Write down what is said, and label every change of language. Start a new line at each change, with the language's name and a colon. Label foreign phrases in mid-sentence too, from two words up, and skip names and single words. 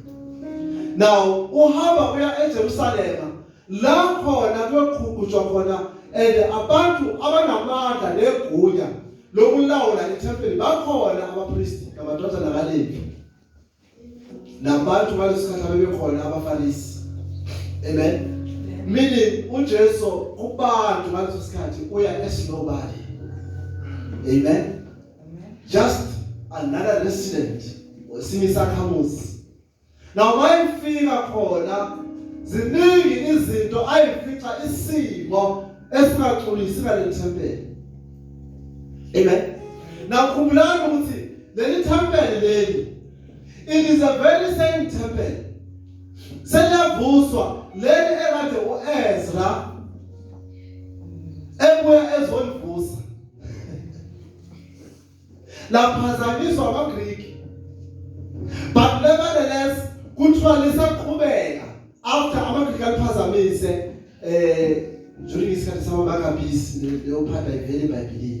Zulu: Now uhamba uya eJerusalema, la khona kuyoqhubujwa khona abantu abanamandla negunya lokulawula ithempeli bakhona, abapristi amadodana kaLevi nabantu balesikhathi abebekhona abaFarisi. Amen. Meaning uJesu kubantu ngaleso sikhathi uya
English: as nobody.
Zulu: Amen.
English: Just another resident weSimisakhamuzi.
Zulu: Now mayifika khona ziningi izinto ayifica isimo esingaxolisi ngale thempeli. Amen. Now khumbulani ukuthi leli thempeli leli,
English: it is a very same temple.
Zulu: Seliyavuswa leli ekade uEzra ebuya ezolivusa. Laphazamiswa amaGreek.
English: But nevertheless
Zulu: kuthiwa lisaqhubeka after amaGreek aliphazamise during isikhathi samaMaccabees leophatha ivele eBhayibhelini.